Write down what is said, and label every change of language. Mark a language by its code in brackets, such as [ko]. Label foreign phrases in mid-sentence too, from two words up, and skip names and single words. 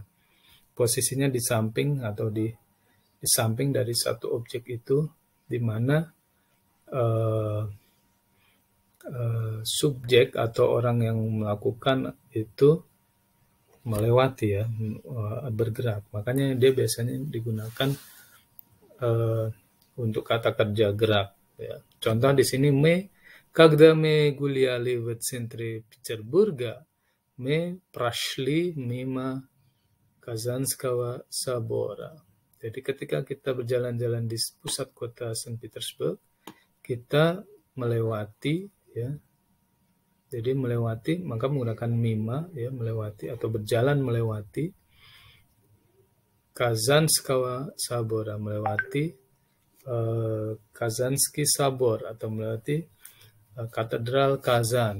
[id] Posisinya di samping atau di samping dari satu objek itu, di mana subjek atau orang yang melakukan itu melewati ya, bergerak. Makanya dia biasanya digunakan untuk kata kerja gerak ya. Contoh di sini [ru] когда мы гуляли в центре Петербурга, мы прошли мимо Казанского собора. [id] Jadi ketika kita berjalan-jalan di pusat kota Saint Petersburg, kita melewati ya. Jadi melewati maka menggunakan mima ya, melewati atau berjalan melewati Kazanskaya Sabora, melewati Kazansky Sabor atau melewati Katedral Kazan.